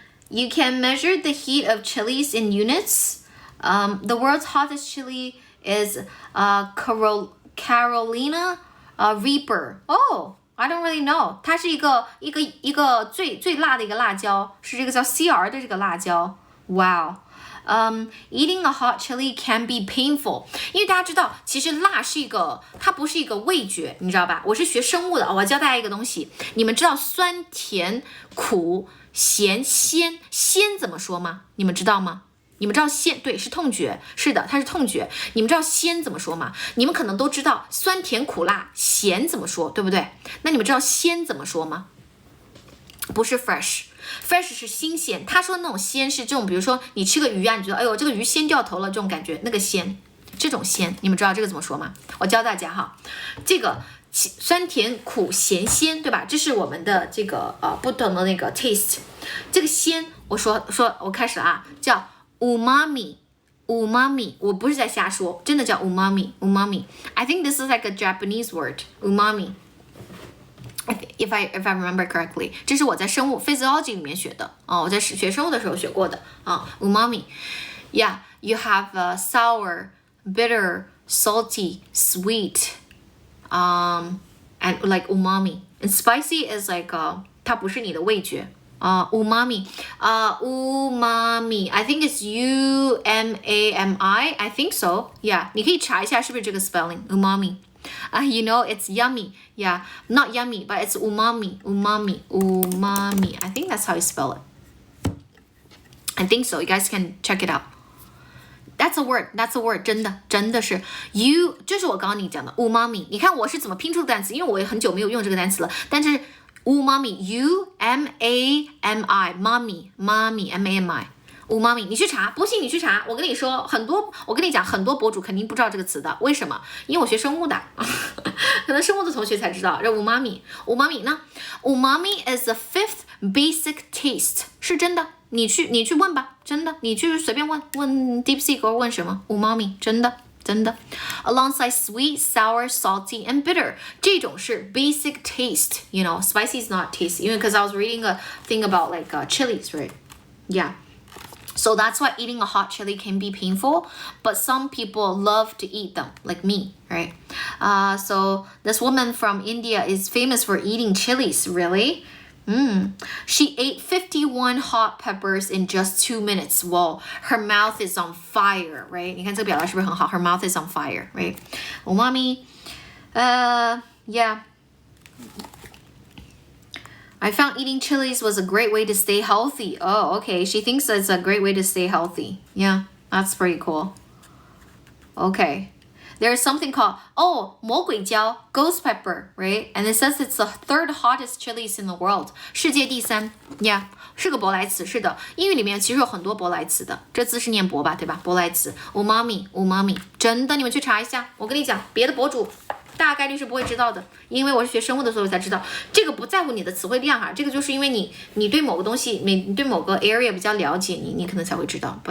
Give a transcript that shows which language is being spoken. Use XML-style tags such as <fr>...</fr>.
<en>You can measure the heat of chilies in units. The world's hottest chili is Carolina Reaper. Oh, I don't really know.</en> <zh>它是一个最辣的一个辣椒，是这个叫 CR 的这个辣椒。</zh> <en>Wow. Eating a hot chili can be painful.</en> <zh>因为大家知道，其实辣它不是一个味觉，你知道吧？我是学生物的，我要教大家一个东西。你们知道酸甜苦咸鲜怎么说吗？你们知道吗？你们知道鲜，对，是痛觉，是的，它是痛觉。你们知道鲜怎么说吗？你们可能都知道酸甜苦辣咸怎么说，对不对？那你们知道鲜怎么说吗？不是 fresh 是新鲜。他说的那种鲜是这种，比如说你吃个鱼啊，你觉得哎呦这个鱼鲜掉头了，这种感觉，那个鲜，这种鲜，你们知道这个怎么说吗？我教大家哈，这个酸甜苦咸鲜，对吧？这是我们的这个不同的那个 taste。这个鲜，我开始了啊，叫 umami。我不是在瞎说，真的叫 umami。</zh> <en>I think this is like a Japanese word, umami. If I remember correctly,</en> <zh>这是我在生物 physiology 里面学的我在学生物的时候学过的umami.</zh> <en>Yeah, you have sour, bitter, salty, sweet, and like umami. And spicy is like</en> <zh>它不是你的味觉</zh> <en>umami. I think it's umami. I think so.</en> <zh>Yeah, 你可以查一下是不是这个 spelling umami.</zh> <en>You know, it's yummy. Yeah, not yummy, but it's umami. I think that's how you spell it. I think so. You guys can check it out. That's a word.</en> <zh>真的是 you 就是我刚刚你讲的 umami. 你看我是怎么拼出的单词，因为我也很久没有用这个单词了。但是 umami, umami, mommy, mami. umami， 你去查，不信你去查。我跟你说，我跟你讲，很多博主肯定不知道这个词的。为什么？因为我学生物的，可能生物的同学才知道。</zh> <en>这 umami 呢 ？umami is the fifth basic taste，</en> <zh>是真的。你去问吧，真的，你去随便问 DeepSeek 或问什么 umami， 真的。</zh> <en>Alongside sweet, sour, salty, and bitter，</en> <zh>这种是</zh> <en>basic taste. You know, spicy is not tasty.</en> <zh>因为</zh> <en>because I was reading a thing about like chilies, right? Yeah. So that's why eating a hot chili can be painful, but some people love to eat them, like me, right? So this woman from India is famous for eating chilies, really? She ate 51 hot peppers in just 2 minutes. Whoa, her mouth is on fire, right?</en> <zh>你看这个表达是不是很好？</zh> <en>Her mouth is on fire, right? Umami, yeah. I found eating chilies was a great way to stay healthy. Oh, okay. She thinks it's a great way to stay healthy. Yeah, that's pretty cool. Okay. There's something called, 魔鬼椒, ghost pepper, right? And it says it's the 3rd hottest chilies in the world.</en> <zh>世界第3. Yeah, 是个舶来词，是的。英语里面其实有很多舶来词的，这字是念舶吧，对吧？舶来词 umami， 真的，你们去查一下。我跟你讲，别的博主大概率是不会知道的，因为我是学生物的，所以我才知道。这个不在乎你的词汇量哈，这个就是因为你对某个东西，你对某个 area 比较了解，你可能才会知道。</zh>